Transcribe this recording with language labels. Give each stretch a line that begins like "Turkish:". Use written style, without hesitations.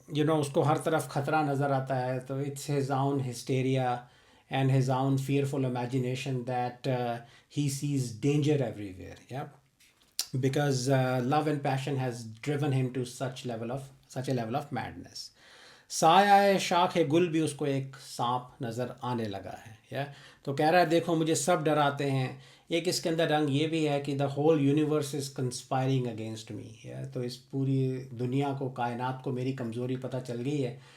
Hindi: उसको हर तरफ खतरा नज़र आता है।
English: तो it's his own hysteria and his own fearful imagination that he sees danger everywhere. Yeah, because love and passion has driven him to such a level of madness.
Hindi: साया शाख गुल भी उसको एक सांप नज़र आने लगा है। या तो कह रहा है देखो मुझे सब डराते हैं। एक इसके अंदर रंग ये भी है कि
English: The whole universe is conspiring against me.
Hindi: या तो इस पूरी दुनिया को, कायनात को मेरी कमज़ोरी पता चल गई है।